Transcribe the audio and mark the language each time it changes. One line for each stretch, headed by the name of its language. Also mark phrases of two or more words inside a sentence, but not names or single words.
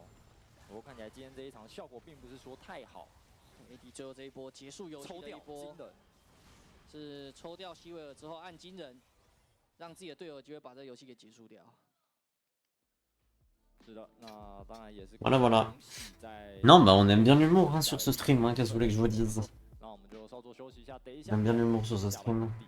Chinese: 不过看起来今天这一场效果并不是说太好。 AD 最后这一波结束游戏的一波，是抽掉希维尔之后按惊人，让自己的队友有机会把这个游戏给结束掉。是的，那当然也是。
French: Voilà, voilà. Non, bah on aime bien l'humour hein, sur ce stream, hein, qu'est-ce que vous voulez que je vous dise? On aime bien l'humour sur ce stream.